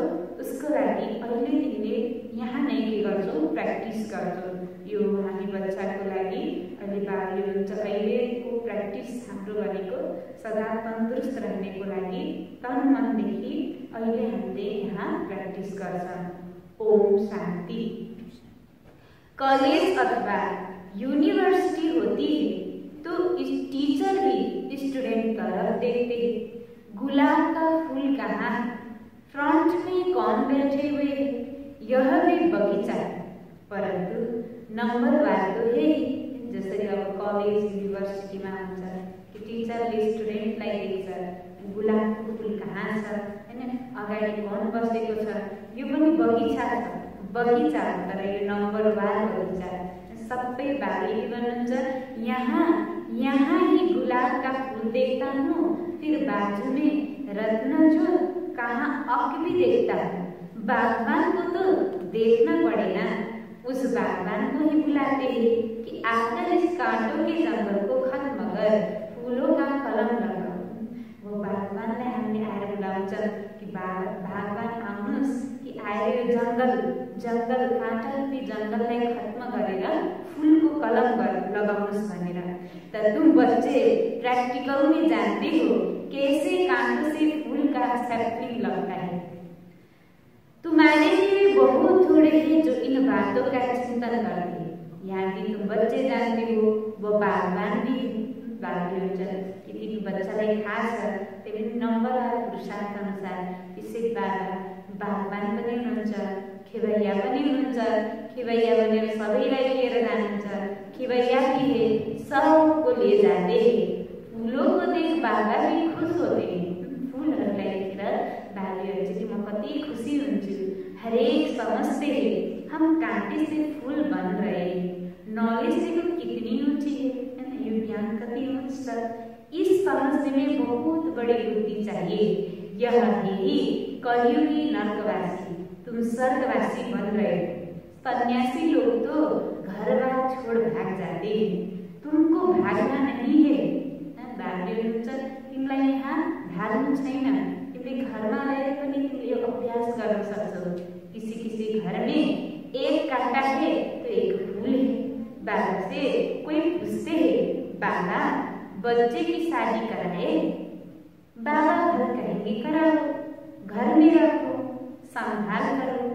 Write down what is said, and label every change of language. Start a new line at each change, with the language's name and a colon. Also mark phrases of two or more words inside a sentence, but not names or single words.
Nepali: उसको लागि अहिले तिमीले यहाँ नै के गर्छौ? प्र्याक्टिस गर्छौ। यो हामी बच्चाको लागि अहिले बाबीले भन्छ अहिलेको प्र्याक्टिस हाम्रो भनेको सदा तन्दुरुस्त रहनेको लागि तन मनदेखि अहिले हामीले यहाँ प्र्याक्टिस गर्छौँ। ओम शान्ति।
Hindi: कॉलेज अथवा यूनिवर्सिटी होती है तो टीचर भी स्टूडेंट तरफ देखते हैं। गुलाब का फूल कहाँ है? फ्रंट में कौन बैठे हुए हैं? यह भी बगीचा है। परंतु नंबर वार तो है ही।
Nepali: जसरी अब
English: college university
Nepali: में हुन्छ कि टीचरले स्टुडेन्टलाई देख्छ गुलाबको फूल कहाँ छ, हैन, अगाडि कौन बसेको छ, यो पनि बगीचा छ। बगीचा तर यो नंबर वार बगीचा। सबै बाबीले भन्नुहुन्छ
Hindi: यहाँ ही गुलाब का फूल देखता हूँ, फिर बाजू में रत्न जो कहाँ अक भी देखता हूँ। बागबान को तो देखना पड़ेगा, उस बागबान को ही बुलाते हैं कि आकर इस कांटों के जंगल को खत्म कर फूलों का कलम लगाओ।
Nepali: वो बागबानलाई हामीले आएर बुलाउँछ कि बागबान आउनुहोस् कि आएर यो जंगल काँटा रूपी जंगललाई खत्म गरेर फूलको कलम लगाउनुहोस् भनेर।
Hindi: त तुम बच्चे प्रैक्टिकल में जानते हो कैसे कांटों से फूल का सैपलिंग लगता है। तुम्हारे लिए बहुत थोड़े हैं जो इन बातों का चिंतन करते हैं। यहाँ भी तुम बच्चे जानते हो, वो बागबान भी
Nepali: बाबीले हुन्छ कि तिमी बच्चालाई थाहा छ तिमी नम्बर र पुरुषार्थ अनुसार त्यसै बागबान पनि हुनुहुन्छ, खेवैया पनि हुनुहुन्छ। खेवैया भनेर सबैलाई लिएर जानुहुन्छ।
Hindi: खेवैया भी है सबको ले जाते हैं, फूलों बाबा भी खुश होते हैं।
Nepali: फुलहरूलाई देखेर बालीहरू चाहिँ म कति खुसी हुन्छु।
Hindi: हरेक समझते हैं हम कांटे से फूल बन रहे हैं। नॉलेज देखो कितनी ऊंची है ये ज्ञान कति ऊंचा। इस समझने में बहुत बड़ी बुद्धि चाहिए। यह ही कलयुगी नरकवासी, तुम स्वर्गवासी बन रहे हो। सन्यासी लोग तो घर बार छोड़ भाग जाते हैं, तुमको भागना नहीं है।
Nepali: तिमीलाई यहाँ भाग्नु छैन, तिमीले घरमा रहेर पनि तिमीले अभ्यास गर्न सक्छौ।
Hindi: किसी किसी घर में एक कांटा है तो एक फूल है। बाबा से कोई पूछते है बाबा बच्चे की शादी कराए, बाबा घर कहेंगे कराओ, घर में रखो, संभाल करो।